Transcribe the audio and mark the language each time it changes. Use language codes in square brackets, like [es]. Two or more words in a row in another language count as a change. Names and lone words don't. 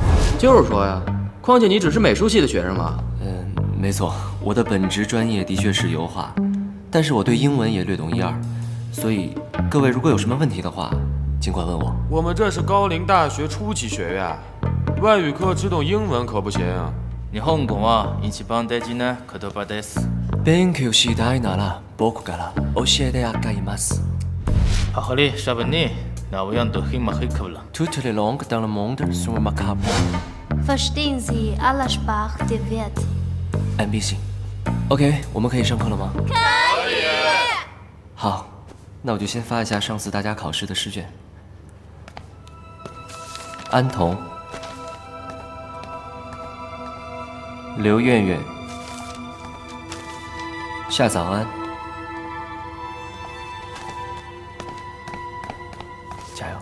[zh] 就是说呀，况且你只是美术系的学生嘛。没错，我的本职专业的确是油画，但是我对英文也略懂一二，所以各位如果有什么问题的话，尽管问我。我们这是高陵大学初期学院，外语课只懂英文可不行。 [ja] 日本語は一番大事な言葉です。勉強したいなら僕から教えてあげます。 Hahali shabani, nou yan to hima hikabla. [fr] Toute les langues dans le monde sont macabres. [de] Verstehen Sie alle Sprachen der Welt? [zh] Ambition. OK， 我们可以上课了吗？可以。好，那我就先发一下上次大家考试的试卷。安童、刘苑苑、夏早安，加油！